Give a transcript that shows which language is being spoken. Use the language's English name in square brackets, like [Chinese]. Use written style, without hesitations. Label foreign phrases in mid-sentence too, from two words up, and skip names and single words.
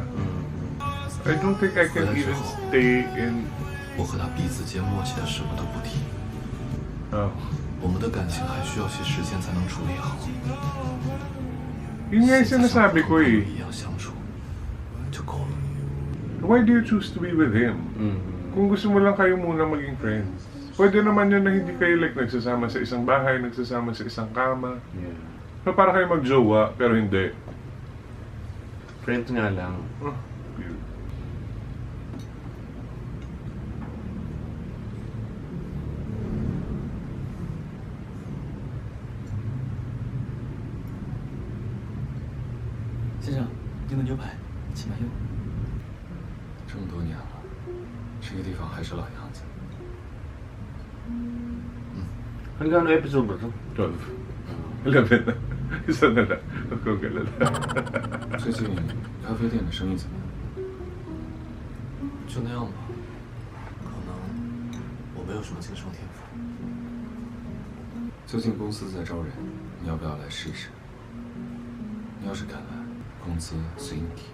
[English] I don't think I can even stay in... [Chinese] 我和他彼此间默契的什么都不提， [English] Oh. [Chinese] 我们的感情还需要些时间才能处理好。 [Filipino] Yun nga yung sinasabi ko eh. [Chinese] 一样相处就够了。 [English] Why do you choose to be with him? [Filipino] Kung gusto mo lang kayo muna maging friends. Pwede naman yun na hindi kayo like nagsasama sa isang bahay, nagsasama sa isang kama. [English] Yeah. [Filipino] So para kayo magjowa, pero hindi. Friends nga lang. [English] Oh, weird. [Chinese] “ 先生，您的牛排，请慢用。” 这么多年了，这个地方还是老样子。 [Filipino] Hanggang ano episode ba ito? 12. 11 na. Isa na lang. Huwag kong galala. [Chinese] 最近咖啡店的生意怎么样？就那样吧，可能我没有什么经商天赋。最近公司在招人，你要不要来试试？你要是肯来，工资随你提。